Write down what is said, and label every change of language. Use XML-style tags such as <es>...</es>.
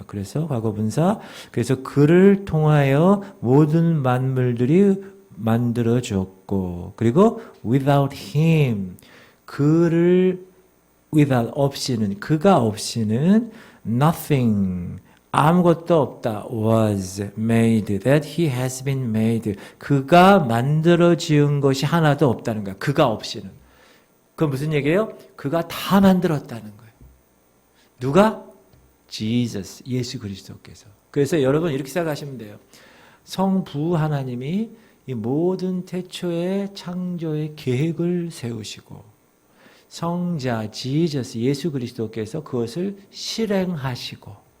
<ko>그래서 과거 분사. 그래서 그를 통하여 모든 만물들이 만들어졌고, 그리고</ko> <en>without him,</en> <ko>그를 without 없이는, 그가 없이는 nothing, 아무것도 없다.</ko> <en>was made, that he has been made.</en> <ko>그가 만들어 지은 것이 하나도 없다는 거야. 그가 없이는. 그건 무슨 얘기예요? 그가 다 만들었다는 거예요. 누가? Jesus, 예수 그리스도께서. 그래서 여러분 이렇게 생각하시면 돼요. 성부 하나님이 이 모든 태초의 창조의 계획을 세우시고 성자 Jesus, 예수 그리스도께서 그것을 실행하시고</ko>